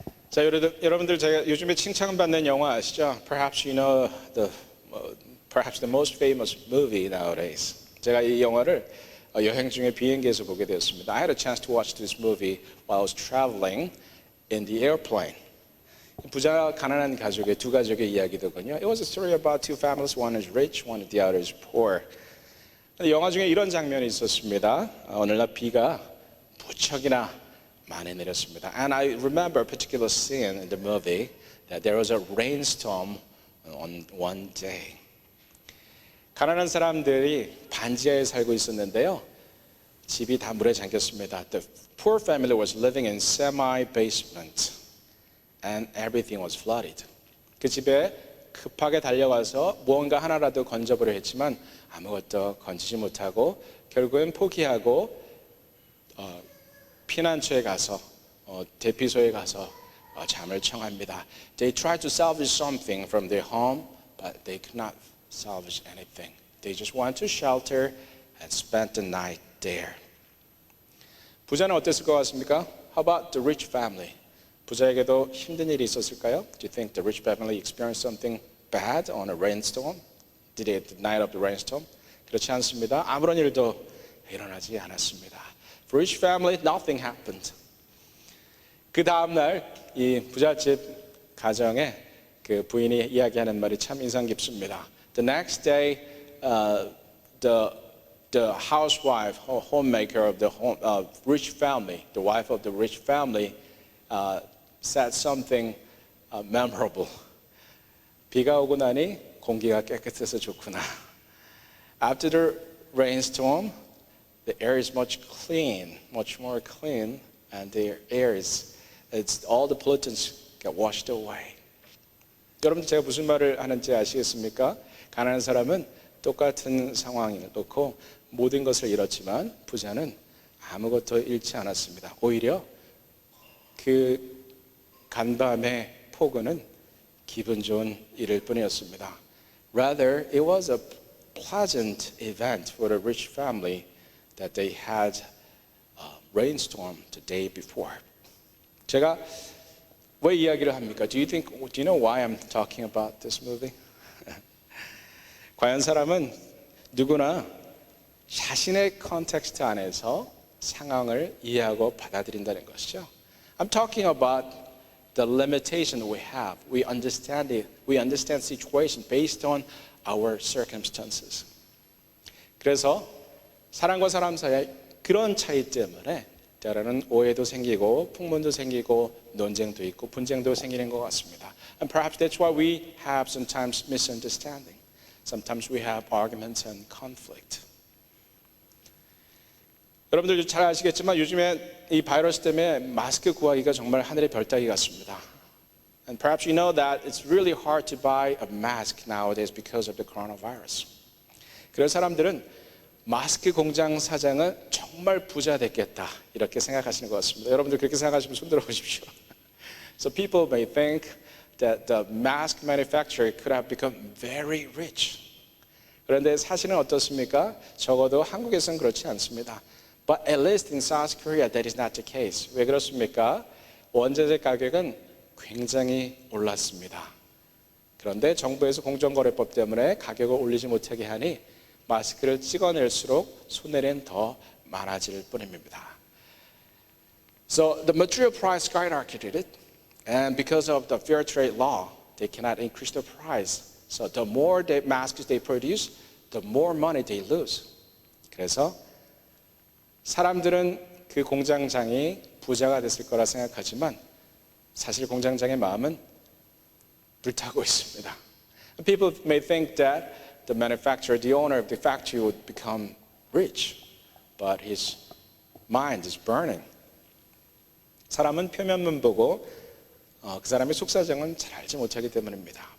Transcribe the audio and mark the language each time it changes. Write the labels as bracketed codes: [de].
[ko] 자, 여러분들 제가 요즘에 칭찬받는 영화 아시죠? [en] Perhaps you know perhaps the most famous movie nowadays. [ko] 제가 이 영화를 여행 중에 비행기에서 보게 되었습니다. [en] I had a chance to watch this movie while I was traveling in the airplane. [ko] 부자 가난한 가족의 두 가족의 이야기더군요. [en] It was a story about two families. One is rich, one the other is poor. [ko] 영화 중에 이런 장면이 있었습니다. 어느 날 비가 무척이나 많이 내렸습니다. [en] And I remember a particular scene in the movie that there was a rainstorm on one day. [ko] 가난한 사람들이 반지하에 살고 있었는데요. 집이 다 물에 잠겼습니다. [en] The poor family was living in semi-basement and everything was flooded. [ko] 그 집에 급하게 달려가서 무언가 하나라도 건져보려 했지만 아무것도 건지지 못하고 결국엔 포기하고 피난처에 가서 대피소에 가서 잠을 청합니다. [en] They tried to salvage something from their home, but they could not salvage anything. They just went to shelter and spent the night there. [ko] 부자는 어땠을 것 같습니까? [en] How about the rich family? [ko] 부자에게도 힘든 일이 있었을까요? [en] Do you think the rich family experienced something bad on a rainstorm? Did it the night of the rainstorm? [ko] 그렇지 않습니다. 아무런 일도 일어나지 않았습니다. [en] For rich family, nothing happened. [ko] 그 다음 날 이 부잣집 가정의 그 부인이 이야기하는 말이 참 인상 깊습니다. [en] The next day, the housewife, homemaker of the rich family, the wife of the rich family, said something memorable. [ko] 비가 오고 나니 공기가 깨끗해서 좋구나. [en] After the rainstorm, the air is much more clean, and the air all the pollutants get washed away. [ko] 여러분들 제가 무슨 말을 하는지 아시겠습니까? 가난한 사람은 똑같은 상황을 놓고 모든 것을 잃었지만 부자는 아무것도 잃지 않았습니다. 오히려 그 간밤의 폭우는 기분 좋은 일일 뿐이었습니다. [en] Rather, it was a pleasant event for the rich family that they had a rainstorm the day before. [ko] 제가 왜 이야기를 합니까? [en] Do you know why I'm talking about this movie? [ko] 과연 사람은 누구나 자신의 컨텍스트 안에서 상황을 이해하고 받아들인다는 것이죠. [en] I'm talking about the limitation we have. We understand situation based on our circumstances. [ko] 그래서 사람과 사람 사이에 그런 차이 때문에 때로는 오해도 생기고 풍문도 생기고 논쟁도 있고 분쟁도 생기는 것 같습니다. [en] And perhaps that's why we have sometimes misunderstanding. Sometimes we have arguments and conflict. [ko] 여러분들 잘 아시겠지만 요즘에 이 바이러스 때문에 마스크 구하기가 정말 하늘의 별 따기 같습니다. [en] And perhaps you know that it's really hard to buy a mask nowadays because of the coronavirus. [ko] 그런 사람들은 마스크 공장 사장은 정말 부자 됐겠다 이렇게 생각하시는 것 같습니다. 여러분들 그렇게 생각하시면 손 들어 보십시오. [en] So people may think that the mask manufacturer could have become very rich. [ko] 그런데 사실은 어떻습니까? 적어도 한국에서는 그렇지 않습니다. [en] But at least in South Korea that is not the case. [ko] 왜 그렇습니까? 원자재 가격은 굉장히 올랐습니다. 그런데 정부에서 공정거래법 때문에 가격을 올리지 못하게 하니 마스크를 찍어낼수록 손해는 더 많아질 뿐입니다. [en] So the material price skyrocketed, and because of the fair trade law, they cannot increase the price. So the more masks they produce, the more money they lose. [ko] 그래서 사람들은 그 공장장이 부자가 됐을 거라 생각하지만 사실 공장장의 마음은 불타고 있습니다. [en] People may think that the manufacturer, the owner of the factory would become rich, but his mind is burning. [ko] 사람은 표면만 보고 그 사람의 속사정은 잘 알지 못하기 때문입니다.